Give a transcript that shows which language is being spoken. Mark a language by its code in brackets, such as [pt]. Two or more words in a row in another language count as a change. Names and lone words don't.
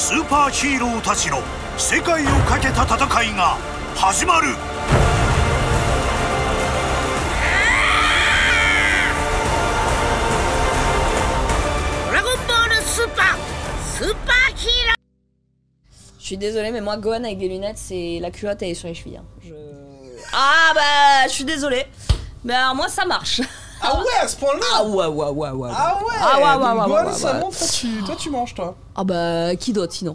[ja] パーヒーローたちの世界をかけた戦いが始まる。ドラゴンボールスーパーヒーロー。 [fr] Je suis désolée, mais moi, Gohan avec des lunettes, c'est la culotte, elle est sur les chevilles. Hein. Ah bah, je suis désolée. Mais alors, moi, ça marche. Ah ouais, à ce point-là. Ah ouais. Ah ouais. Ah ouais, Donc, ouais, Gohan, ouais, ça ouais. montre, toi tu manges, toi. Ah bah, qui d'autre sinon?